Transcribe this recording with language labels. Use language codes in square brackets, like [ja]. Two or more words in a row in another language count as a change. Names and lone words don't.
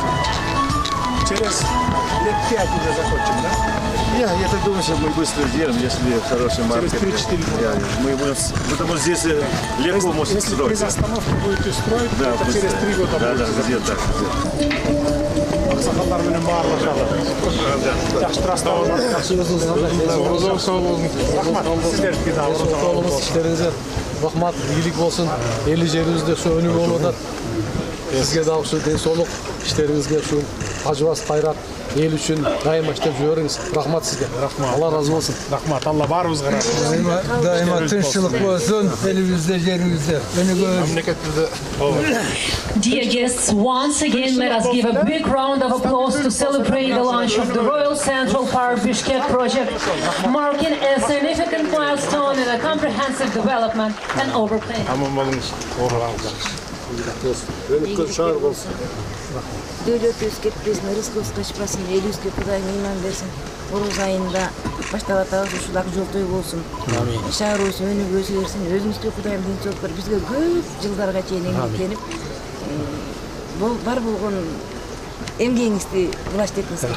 [ru] Через лет 5 уже закончим, да? Я так думаю, что мы быстро сделаем, если хороший маркет. Через 3-4 года. Мы будем, потому что здесь легко можно строить. Если без остановки будете строить, да, то через 3 года будете. Да, где-то так. [ky] Сахалдар менен баарлашалы. Жакшы траставалар. Орозо сау болуңуз. Рахмат. Сиздерге да орозо иштериңизге рахмат, ийгилик болсун. Эли жерибизде ушу өнүгүү болуп атат. Сизге дагы ушу ден соолук, иштериңизге ушу ажыбас кайрат, эл үчүн дайыма иштеп жүрүңүз. Рахмат сизге. Рахмат. Алла разы болсун. Рахмат. Алла баарыбызга рахмат. Дайыма тынччылык болсун, элибизде, жерибизде. Мамлекетибизде. [en] Dear guests, once again let us give a big round of applause to celebrate the launch of the Royal Central Park Bishkek project, marking a significant milestone in a comprehensive development and overplan. [ky] Дөөлөтүбүз кетпесин, ырыскыбыз качпасын, элибизге Кудай мыйман берсин. Ороз айында баштап атабыз, ушул ак жолтой болсун. Шаарыбыз өнүгүп өсө берсин, өзүбүзгө Кудайым тынччылык берип, бизге көп жылдарга чейин эмгектенип, бар болгон эмгегиңизди булаштып этиңиз.